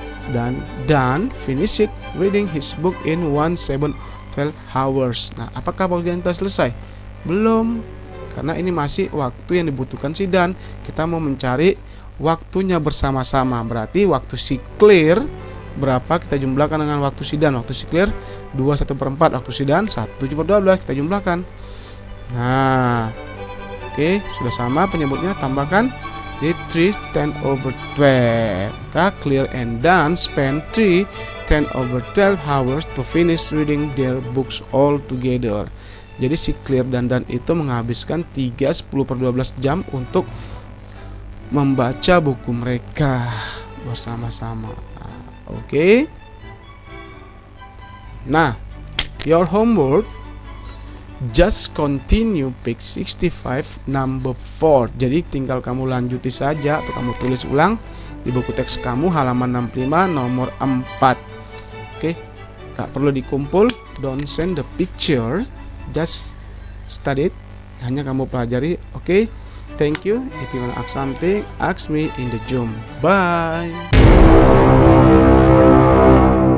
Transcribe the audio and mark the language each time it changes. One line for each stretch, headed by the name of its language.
English: dan Dan finish it reading his book in 12 hours.
Indonesian: Nah, apakah bagian kita selesai? Belum, karena ini masih waktu yang dibutuhkan si Dan. Kita mau mencari waktunya bersama-sama. Berarti waktu si Clear berapa kita jumlahkan dengan waktu si Dan. Waktu si Clear 2/1/4, waktu si Dan 1/12 kita jumlahkan. Nah, oke, sudah sama penyebutnya, tambahkan. Jadi 3/10/12. Maka
English: Clear and Dan spend 3/10/12 hours to finish reading their books all together.
Indonesian: Jadi si Clear dan Dan itu menghabiskan 3/10/12 jam untuk membaca buku mereka bersama-sama. Oke.
English: Nah, your homework, just continue page 65 number 4.
Indonesian: Jadi tinggal kamu lanjuti saja atau kamu tulis ulang di buku teks kamu halaman 65 nomor 4. Oke. Tak perlu dikumpul,
English: don't send the picture, just study it.
Indonesian: Hanya kamu pelajari.
English: Oke. Thank you. If you want to ask something, ask me in the Zoom. Bye.